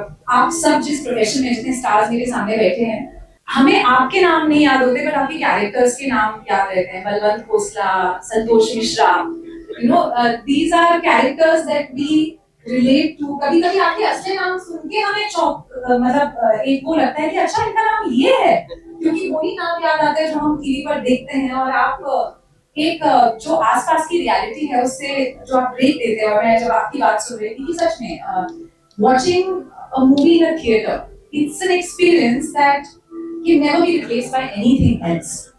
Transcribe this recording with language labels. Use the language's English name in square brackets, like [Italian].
[Hindi] आप सब जिस प्रोफेशन में जितने स्टार्स मेरे सामने बैठे हैं, हमें आपके नाम नहीं याद होते बट आपके कैरेक्टर्स के नाम याद रहते हैं. [English] Balwant Khosla, Santosh Mishra, these are characters that we relate to. [Hindi] कभी कभी आपके असली नाम सुन के हमें मतलब एक वो लगता है कि अच्छा इनका नाम ये है, क्योंकि वही नाम याद आते हैं जो हम टीवी पर देखते हैं. और आप एक जो आसपास की रियलिटी है उससे जो आप ब्रेक देते हैं, और मैं जब आपकी बात सुन रही थी कि सच में [English] watching a movie in a theater, it's an experience that can never be replaced by anything else.